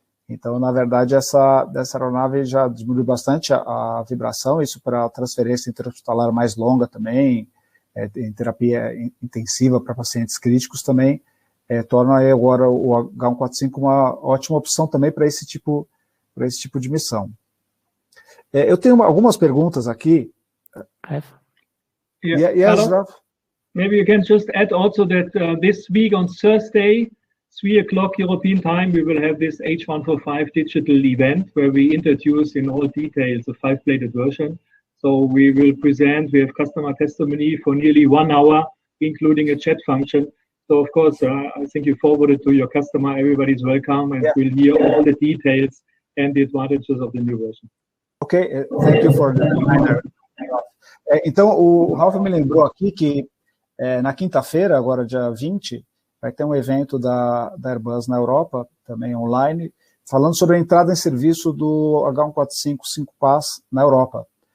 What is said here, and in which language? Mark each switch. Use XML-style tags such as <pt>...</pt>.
<pt>Então, na verdade, dessa aeronave já diminuiu bastante a vibração, isso para transferência intra-hospitalar mais longa também, em terapia intensiva para pacientes críticos também, torna aí agora o H145 uma ótima opção também para esse tipo de missão. Eu tenho algumas perguntas aqui.</pt> <en>Yes, Ralph? Maybe you can just add also that this week on Thursday, 3 o'clock European time, we will have this H145 digital event where we introduce in all details a 5-bladed version. So we will present, we have customer testimony for nearly 1 hour, including a chat function. So of course, I think you forwarded to your customer, everybody's welcome and will hear all the details and the advantages of the new version. Ok, thank you for the reminder.</en> <pt>Então, o Ralph me lembrou aqui que na quinta-feira, agora dia 20, vai ter um evento da Airbus na Europa, também online, falando sobre a entrada em serviço do H145 5PAS na Europa.</pt>